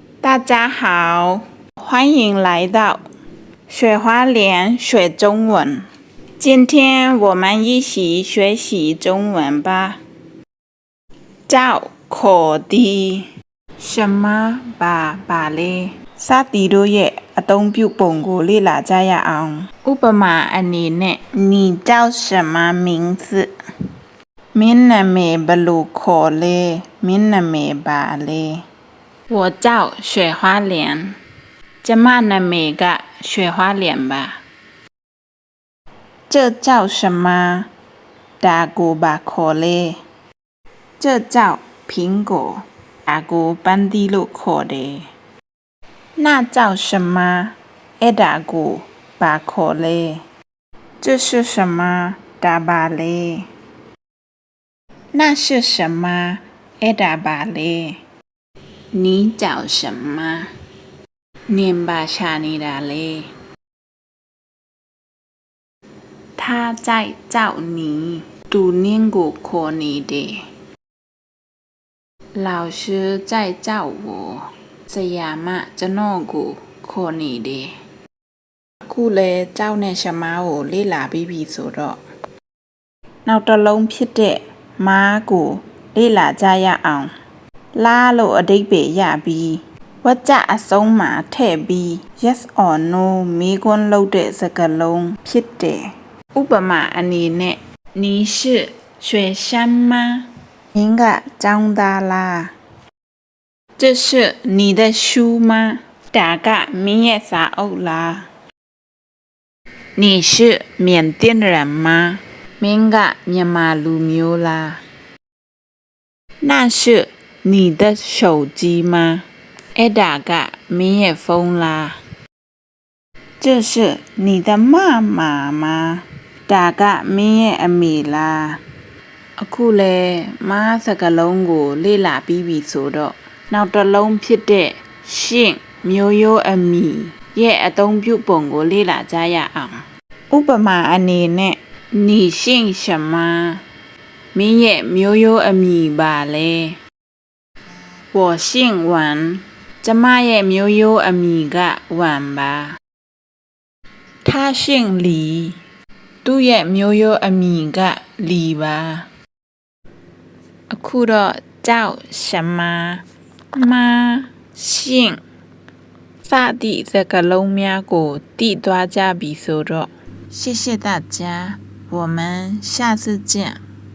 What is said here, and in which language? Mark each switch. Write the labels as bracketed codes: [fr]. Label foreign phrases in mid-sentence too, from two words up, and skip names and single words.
[zh] 大家好，欢迎来到雪花莲学中文。今天我们一起学习中文吧。 [my] ကြောက်ခေါ်သည်什么ပါလဲစသည်တို့ရဲ့အသုံးပြုပုံကိုလေ့လာကြရအောင်ဥပမာအနေနဲ့ [zh] 你叫什么名字 [my] မင်းနာမည်ဘယ်လိုခေါ်လဲမင်းနာမည်ပါလဲ [zh] 我叫雪花莲 [my] ကျမနာမည်က雪花莲吧 [zh] 这叫什么 [my] ဒါကိုဘာခေါ်လဲ [zh] 这叫苹果 [my] ဒါကိုပန်းသီးလို့ခေါ်တယ် [zh] 那叫什么 [my] အဲ့ဒါကိုဘာခေါ်လဲ [zh] 这是什么 [my] ဒါပါလဲ [zh] 那是什么 [my] အဲ့ဒါပါလဲ [zh] 你叫什么 [my] နင်ဘာရှာနေတာလဲ [zh] 他在叫你 [my] သူနင်းကိုခေါ်နေတယ် [zh] 老师在叫我 [my] ဆရာမကျွန်တော်ကိုခေါ်နေတယ်အခုလဲကြောက်နဲ့ရှမားကိုလေ့လာပြီးပြီဆိုတော့နောက်တစ်လုံးဖြစ်တဲ့မားကိုလေ့လာကြရအောင်လားလို့အဓိပ္ပာယ်ရပြီးဝါကျအဆုံးမှာထည့်ပြီး [en] yes or no [my] မေးခွန်းလုပ်တဲ့စကားလုံးဖြစ်တယ်ဥပမာအနေနဲ့ [zh] 你是学生吗 [my] မင်းကကျောင်းသားလား [zh] 这是你的书吗 [my] ဒါကမင်းရဲ့စာအုပ်လား你 [zh] 是缅甸人吗 [my] မင်းကမြန်မာလူမျိုးလား [zh] 那是你的手机吗 [my] အဲ့ဒါကမင်းရဲ့ဖုန်းလား [zh] 这是你的妈妈吗 [my] ဒါကမင်းရဲ့အမေလားအခုလဲမားစကားလုံးကိုလေ့လာပြီးပြီဆိုတော့နောက်တစ်လုံးဖြစ်တဲ့ရှ င့်မျိုးရိုးအမည်ရဲ့အသုံးပြုပုံကိုလေ့လာကြရအောင်ဥပမာ အနေနဲ့ [zh] 你姓什么 [my] မင်းရဲ့မျိုးရိုးအမည်ပါလဲ [zh] 我姓王 [my] ကျမရဲ့မျိုးရိုးအမည်ကဝမ်ပါ [zh] 他姓李 [my] သူ့ရဲ့မျိုးရိုးအမည်ကလီပါ အခုတော့ကြောက်什么မာရှင့်စသည့်စကားလုံးများကိုသိသွားကြပြီဆိုတော့ [zh] 谢谢大家我们下次见